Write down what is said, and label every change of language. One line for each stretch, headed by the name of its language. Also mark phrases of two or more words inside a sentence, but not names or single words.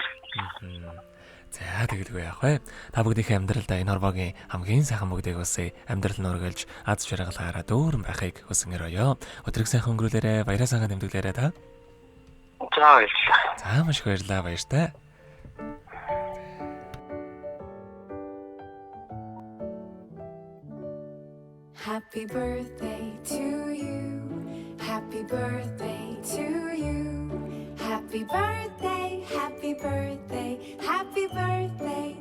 Mongolian: За тэгэлгүй яах вэ? Та бүгдийнхээ амьдралдаа энэ хорвоогийн хамгийн сайхан бүгдийг усээ амьдрал нь өргөлж аз жаргалаараа дүүрэн байхыг хүсэн өрөөё. Өдрийг сайхан өнгөрүүлээрэ, баяраа сайхан тэмдэглээрэ та. За баярлалаа. За маш их баярлалаа, баяртай.
English: Happy birthday to you. Happy birthday to you. Happy birthday, happy birthday, happy birthday.